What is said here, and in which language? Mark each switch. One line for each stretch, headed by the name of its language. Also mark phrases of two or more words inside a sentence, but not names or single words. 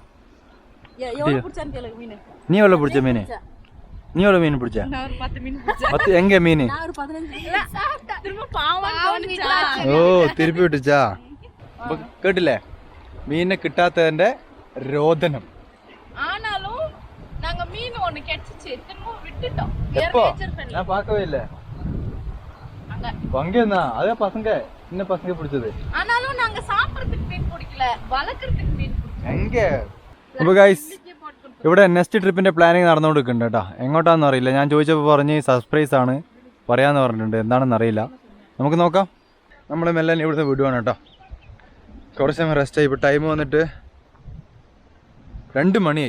Malayalam: നീ എവിടെ പിടിച്ച മീന്? നീ എവിടെ മീൻ പിടിച്ച?
Tamil: 10 எங்க மீன்? ஓ திருப்பி விட்டிச்சா.
Malayalam: അപ്പൊ കേട്ടില്ലേ മീനിനെ കിട്ടാത്തതിന്റെ രോദനം.
Tamil: எப்போ நான் பார்க்கவே இல்லை. அங்க என்ன அதே பசங்க சின்ன பசங்க பிடிச்சது. ஆனாலும் நாங்க சாப்பிடுறதுக்கு மீன் பிடிக்கல, வளர்க்கறதுக்கு மீன் பிடிக்கல.
Malayalam: എങ്ക അപ്പോൾ ഗൈസ് ഇവിടെ
English: next trip-ന്റെ planning
Malayalam: നടന്നുകൊണ്ടിരിക്കുന്നുണ്ട് കേട്ടോ. എങ്ങോട്ടാണെന്ന് അറിയില്ല. ഞാൻ ചോദിച്ചപ്പോൾ പറഞ്ഞ് സർപ്രൈസ് ആണ് പറയാന്ന് പറഞ്ഞിട്ടുണ്ട്. എന്താണെന്ന് അറിയില്ല. നമുക്ക് നോക്കാം. നമ്മൾ മെല്ലെ ഇവിടുന്ന് വിടുവാണ് കേട്ടോ. കുറച്ച് സമയം റെസ്റ്റ് ആയി. ഇപ്പോൾ ടൈം വന്നിട്ട് 2 മണിയായി.